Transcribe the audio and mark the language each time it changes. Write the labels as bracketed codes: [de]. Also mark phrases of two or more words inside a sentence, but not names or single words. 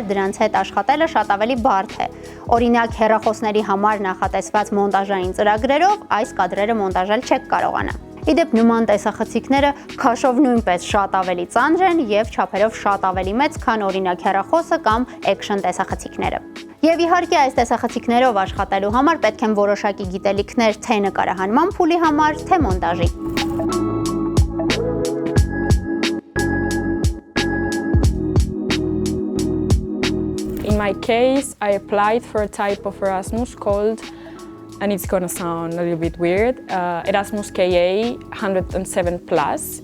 [hy] դրանց հետ աշխատելը շատ ավելի բարդ է։ Օրինակ հեռախոսների համար նախատեսված մոնտաժային ծրագրերով այս կադրերը մոնտաժել չեք կարողանա։ Իդեպ նման տեսախցիկները քաշով նույնպես շատ ավելի ծանր են եւ չափերով շատ ավելի մեծ, քան օրինակ հեռախոսը կամ action տեսախցիկները։ Եվ իհարկե այս տեսախցիկներով աշխատելու համար պետք են որոշակի գիտելիքներ թե նկարահանման փուլի համար, թե մոնտաժի։ [en] In my case, I applied for a type of Erasmus called, and it's gonna sound a little bit weird, Erasmus KA 107 Plus.